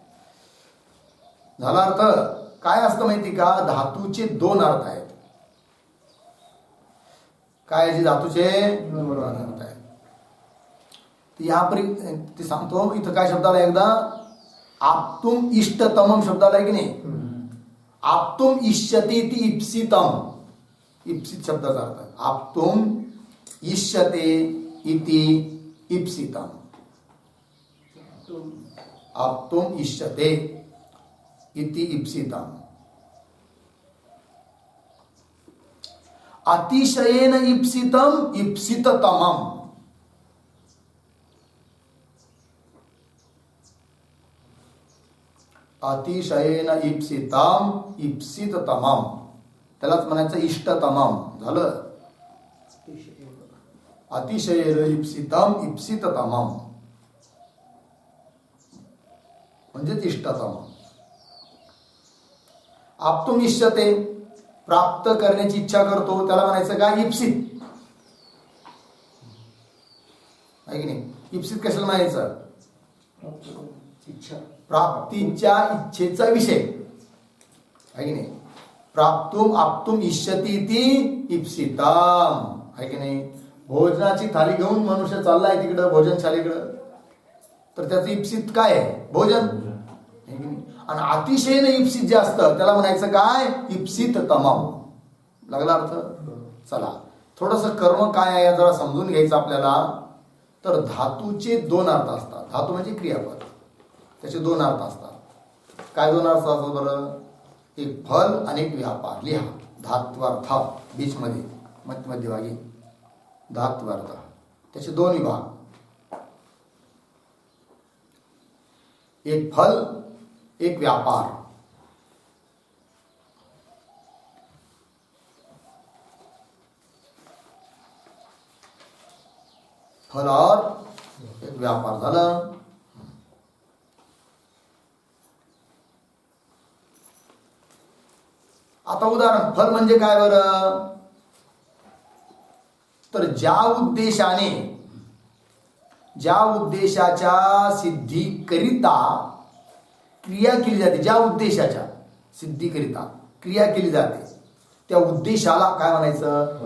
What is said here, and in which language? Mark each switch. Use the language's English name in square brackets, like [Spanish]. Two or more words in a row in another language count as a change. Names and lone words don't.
[Marathi] झाला अर्थ. काय असतं माहिती का? धातूचे दोन अर्थ आहेत. काय जे धातूचे दोन अर्थ आहेत ते सांगतो. इथं काय शब्दाला एकदा [Sanskrit] आप्तुम इष्टतमम [Marathi] शब्दाला आहे की नाही. [Sanskrit] आप्तुम इष्यते इति इप्सितम, [Marathi] इप्सित शब्दाचा अर्थ [Sanskrit] आप्तुम इष्यते इति इप्सितम. आप्तुम इष्यते इति इप्सितम. अतिशयेन इप्सितम इप्सिततमम. अतिशयेन इप्सितम इप्सिततमम, [Marathi] त्यालाच म्हणायचं इष्टतमम. झालं. [Sanskrit] अतिशयेन इप्सितम इप्सिततमम म्हणजेच इष्टतम. आप्तुम इष्यते, [Marathi] प्राप्त करण्याची इच्छा करतो, त्याला म्हणायचं काय? इप्सित, आहे की नाही. इप्सित कशाला म्हणायचं? प्राप्तीच्या इच्छेचा विषय, आहे की नाही. [Sanskrit] प्राप्तुम आप्तुम इष्यति इति इप्सितम, [Marathi] आहे की नाही. भोजनाची थाली घेऊन मनुष्य चाललाय तिकडं भोजनशालीकडं, तर त्याचं इप्सित काय आहे? भोजन, आहे की नाही. आणि [Sanskrit] अतिशयन इप्सित [Marathi] जे असतं त्याला म्हणायचं काय? इप्सिततमम. लागला अर्थ? चला, थोडंसं कर्म काय आहे जरा समजून घ्यायचं आपल्याला. तर धातूचे दोन अर्थ असतात. धातू म्हणजे क्रियापद, त्याचे दोन अर्थ असतात. काय दोन अर्थ असतात बरं? एक फल आणि एक व्यापार. लिहा धात्वार्थ बीचमध्ये मध्यभागी धात्वार्थ, त्याचे दोन विभाग. एक फल एक व्यापार. फल और एक व्यापार झालं. आता उदाहरण, फल म्हणजे काय बरं? तर ज्या उद्देशाच्या सिद्धीकरिता क्रिया केली जाते, ज्या उद्देशाच्या सिद्धीकरिता क्रिया केली जाते त्या उद्देशाला काय म्हणायचं?